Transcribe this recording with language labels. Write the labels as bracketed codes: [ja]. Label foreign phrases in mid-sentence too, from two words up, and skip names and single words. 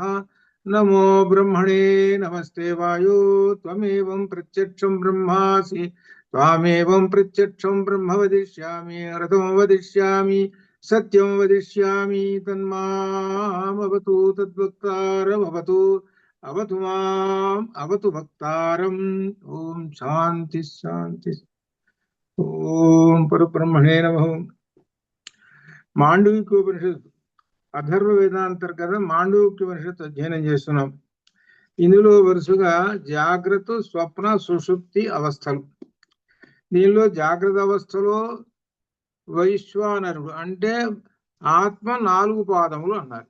[sa] नमो ब्रह्मणे नमस्ते वायो त्वमेवं प्रत्यक्षं ब्रह्मासि त्वामेवं प्रत्यक्षं ब्रह्म वदिष्यामि रथं वदिष्यामि सत्यं वदिष्यामि तन्मामवतु तद्वक्तारमवतु अवतु माम् अवतु भक्तारम्। ओम शांति शांति। ఓం పరబ్రహ్మణే నమః. [te] మాండవికోపనిషత్తు అథర్వ వేదాంతర్గత మాండవికోపనిషత్తు అధ్యయనం చేస్తున్నాం. ఇందులో వరుసగా జాగ్రత్త స్వప్న సుషుప్తి అవస్థలు. దీనిలో జాగ్రత్త అవస్థలో వైశ్వానరుడు అంటే ఆత్మ 4 పాదములు అన్నారు.